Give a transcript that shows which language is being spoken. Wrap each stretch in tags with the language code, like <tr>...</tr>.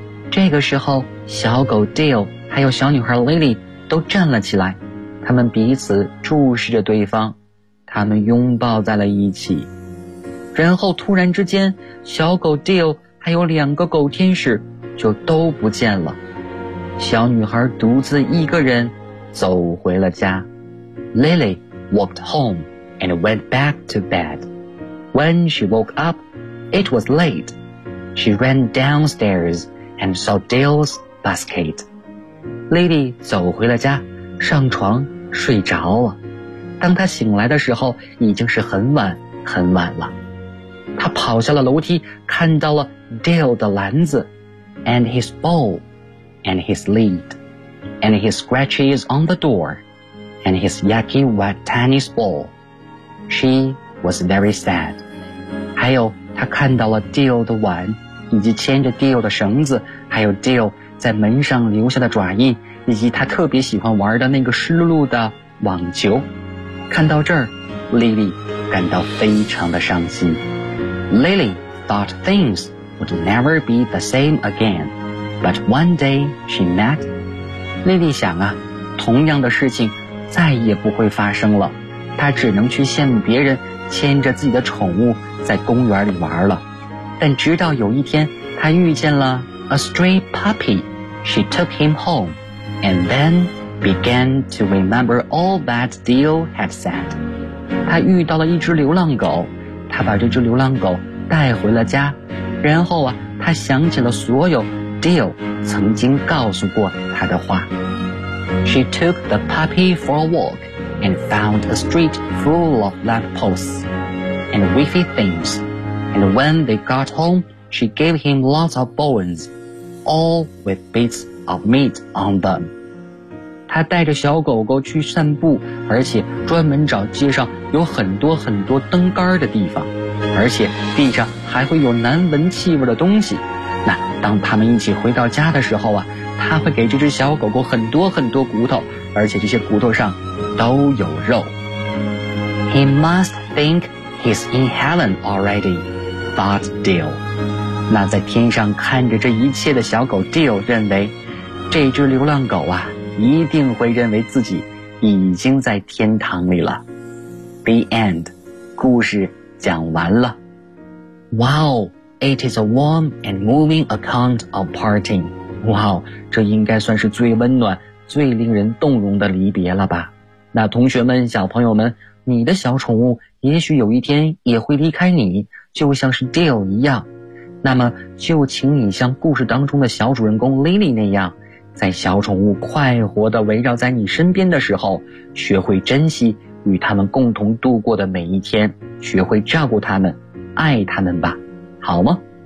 <zh>这个时候小狗 Dale 还有小女孩 Lily 都站了起来，他们彼此注视着对方，他们拥抱在了一起。然后突然之间，小狗 Dale 还有两个狗天使就都不见了。小女孩独自一个人走回了家。</zh> <en>Lily walked home and went back to bed. When she woke up, it was late. She ran downstairs and saw Dale's basket.</en> <zh>Lily 走回了家，上床睡着了。当他醒来的时候，已经是很晚很晚了。他跑下了楼梯，看到了 Dale 的篮子</zh> <en>，and his bowl, and his lid, and his scratches on the door, and his yucky wet tennis ball. She was very sad.</en> <zh>还有，他看到了 Dale 的碗，以及牵着 Dale 的绳子，还有 Dale 在门上留下的爪印，以及他特别喜欢玩的那个湿漉漉的网球。看到这儿 ，Lily 感到非常的伤心。</zh> <en>Lily thought things would never be the same again, but one day she met.</en> <zh>Lily 想啊，同样的事情再也不会发生了。她只能去羡慕别人牵着自己的宠物在公园里玩了。但直到有一天，她遇见了</zh> <en>a stray puppy. She took him home, and then. Began to remember all that Dale had said.</en> <zh>他遇到了一只流浪狗，他把这只流浪狗带回了家，然后啊，他想起了所有 Dale 曾经告诉过他的话。</zh> <en>She took the puppy for a walk and found a street full of lampposts and wavy things. And when they got home, she gave him lots of bones, all with bits of meat on them.</en> <zh>他带着小狗狗去散步，而且专门找街上有很多很多灯杆的地方，而且地上还会有难闻气味的东西。那当他们一起回到家的时候啊，他会给这只小狗狗很多很多骨头，而且这些骨头上都有肉。</zh> <en>He must think he's in heaven already, thought Dale.</en> <zh>那在天上看着这一切的小狗 Dale 认为，这只流浪狗啊一定会认为自己已经在天堂里了。</zh> <en>The end.</en> <zh>故事讲完了。</zh> <en>Wow, it is a warm and moving account of parting.</en> <zh>Wow, 这应该算是最温暖最令人动容的离别了吧。那同学们，小朋友们，你的小宠物也许有一天也会离开你，就像是 Dale 一样。那么就请你像故事当中的小主人公 Lily 那样，在小宠物快活地围绕在你身边的时候，学会珍惜与他们共同度过的每一天，学会照顾他们，爱他们吧，好吗？</zh>